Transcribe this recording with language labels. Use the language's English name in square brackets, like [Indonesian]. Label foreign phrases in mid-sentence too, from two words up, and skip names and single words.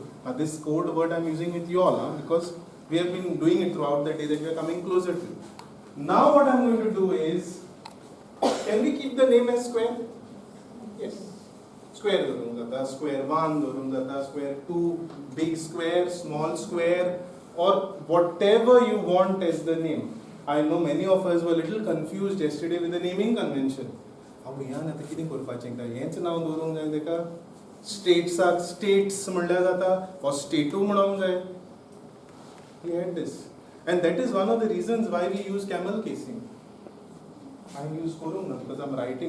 [English] Now this code word I am using with you all because we have been doing it throughout the day that we are coming closer to. Now what I am going to do is, can we keep the name as square? Yes. [Konkani] Square धरून जाता, square 1 धरून जाता, square 2, [English] big square, small square, or whatever you want as the name. I know many of us were a little confused yesterday with the naming convention. [Konkani] हांव ह्या आता कितें करपाचें काय हेंच नांव दवरूंक जाय तेका स्टेट्साक स्टेट्स म्हणल्यार जाता वा स्टेटू म्हणूंक जाय. [English] We had this, and that is one of the reasons why we use camel casing. I use [Konkani] करूंक ना [English] because I'm writing.